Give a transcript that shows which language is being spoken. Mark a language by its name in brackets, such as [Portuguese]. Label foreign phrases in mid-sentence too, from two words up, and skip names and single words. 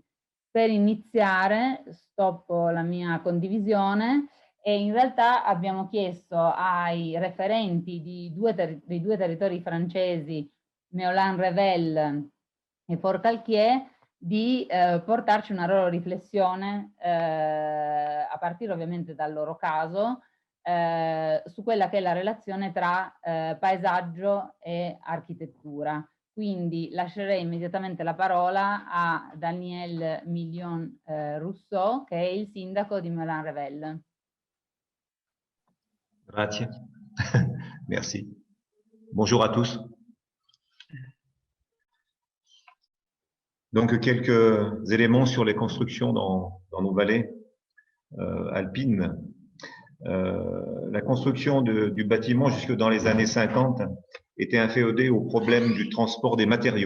[Italian] Per iniziare, stoppo la mia condivisione, e in realtà abbiamo chiesto ai referenti dei due territori francesi, Méolin-Revel e Forcalquier, di portarci una loro riflessione, a partire ovviamente dal loro caso, su quella che è la relazione tra paesaggio e architettura. Quindi lascerei immediatamente la parola a Daniel Million Rousseau, che è il sindaco di Méolin-Revel. Grazie. [French] Merci. Bonjour à tous. Donc, quelques éléments sur les constructions dans nos vallées alpines. La construction du bâtiment jusque dans les années 50 était inféodée au problème du transport des matériaux.